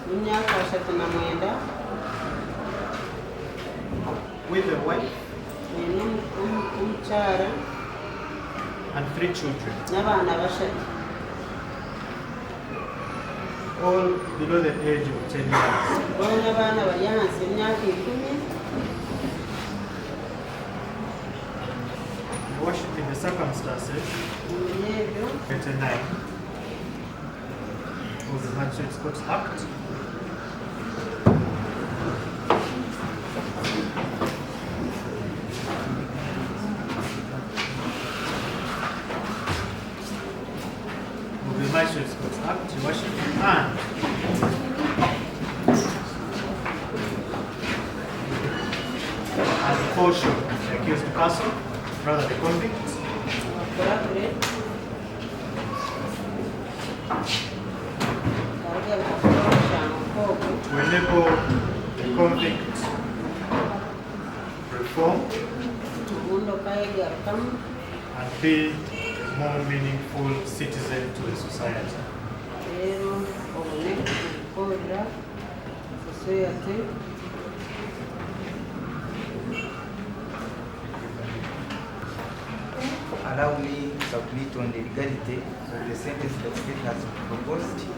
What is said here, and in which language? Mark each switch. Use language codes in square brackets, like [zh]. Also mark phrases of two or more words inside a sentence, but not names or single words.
[nyn] Imyaka 39 [en] with a wife [nyn] n'omukyala [en] and 3 children, [nyn] n'abaana 3 [en] all below the age of 10 years. [nyn] boona abaana bali hansi emyaka 10. [en] Worship in the circumstances, [nyn] Muri ebyo [en] 39 of the Magistrates Court Act. Of the Magistrates Court Act, Your Worship, and caution the accused person, rather the convict, [nyn] abakuragure barugaruka kukola omusango ogwo [en] to enable the convict reform [nyn] obundi okayegarukamu [en] and be a more meaningful citizen to the society. [nyn] rero obone okukoorera society. [en] Allow me to submit on the legality of the sentence that state has proposed.